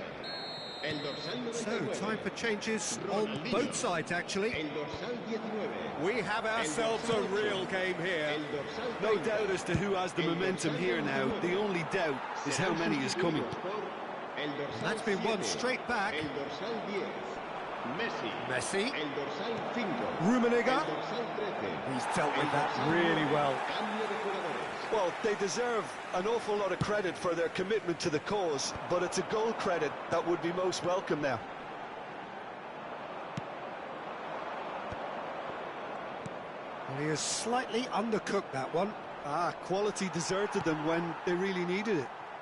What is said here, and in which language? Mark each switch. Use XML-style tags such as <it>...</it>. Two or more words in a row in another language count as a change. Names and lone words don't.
<es>El dorsal 99.</es> <en>So, time for changes on both sides, actually.</en> <es>El dorsal 19.</es> <en>We have ourselves a real game here.</en> <es>El dorsal</es> <en>No</en> <es>20.</es> <en>doubt as to who has the momentum here now. The only doubt is how many is coming.</en> <es>El dorsal</es> <en>That's been won</en> <es>7.</es> <en>straight back.</en> <es>El dorsal 10. Messi. Messi. El dorsal 5. Rummenigge. El dorsal 13.</es> <en>He's dealt with that really well.</en> <es>Cambio de jugadores.</es> <en>Well, they deserve an awful lot of credit for their commitment to the cause, but it's a goal credit that would be most welcome now. Well, he has slightly undercooked that one. Quality deserted them when they really needed it.</en>